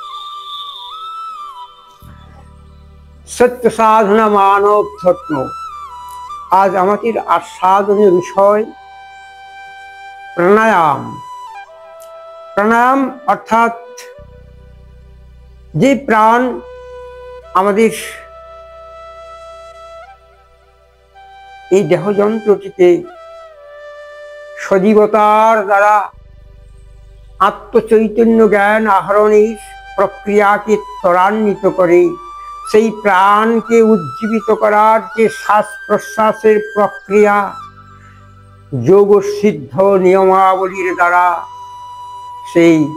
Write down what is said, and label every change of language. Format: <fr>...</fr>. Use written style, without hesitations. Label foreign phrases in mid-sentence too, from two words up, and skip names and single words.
<bn>সত্য সাধনা মানব ধর্ম। আজ আমাদের আস্বাদনীয় বিষয় প্রাণায়াম। প্রাণায়াম অর্থাৎ যে প্রাণ আমাদের এই দেহযন্ত্রটিকে সজীবতার দ্বারা আত্মচৈতন্য জ্ঞান আহরণের প্রক্রিয়াকে ত্বরান্বিত করে সেই প্রাণকে উজ্জীবিত করার যে শ্বাস প্রশ্বাসের প্রক্রিয়া যোগ সিদ্ধ নিয়মাবলীর দ্বারা সেই</bn>